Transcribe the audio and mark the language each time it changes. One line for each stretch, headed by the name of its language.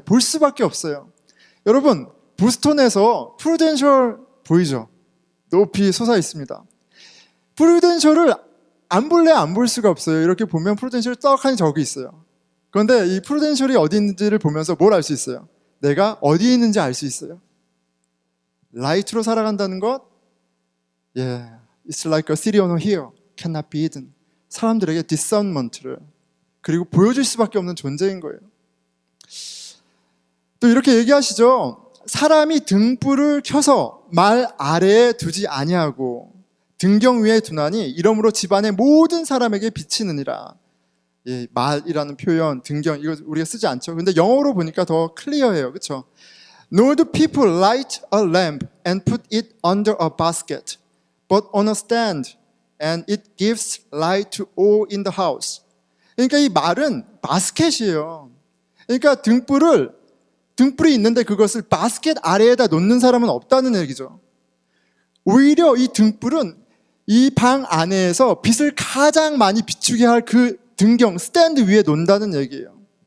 Korean: 볼 수밖에 없어요. 여러분, 보스턴에서 프루덴셜 보이죠? 높이 솟아 있습니다. 프루덴셜을 안 볼래 안 볼 수가 없어요. 이렇게 보면 프루덴셜이 떡하니 저기 있어요. 그런데 이 프루덴셜이 어디 있는지를 보면서 뭘 알 수 있어요? 내가 어디에 있는지 알 수 있어요. 라이트로 살아간다는 것,
English: It's like a city on a hill, cannot be hidden.
Korean: 사람들에게 discernment를 그리고 보여줄 수밖에 없는 존재인 거예요. 또 이렇게 얘기하시죠. 사람이 등불을 켜서 말 아래에 두지 아니하고 등경 위에 두나니 이러므로 집안의 모든 사람에게 비치느니라. 예, 말이라는 표현, 등경 이거 우리가 쓰지 않죠. 근데 영어로 보니까 더 클리어해요. 그렇죠?
English: Nor do people light a lamp and put it under a basket, but on a stand, and it gives light to all in the house.
Korean: 그러니까 이 말은 바스켓이에요. 그러니까 등불이 있는데 그것을 바스켓 아래에다 놓는 사람은 없다는 얘기죠. 오히려 이 등불은 이 방 안에서 빛을 가장 많이 비추게 할 그 등경, 스탠드 위에 놓는다는 얘기예요.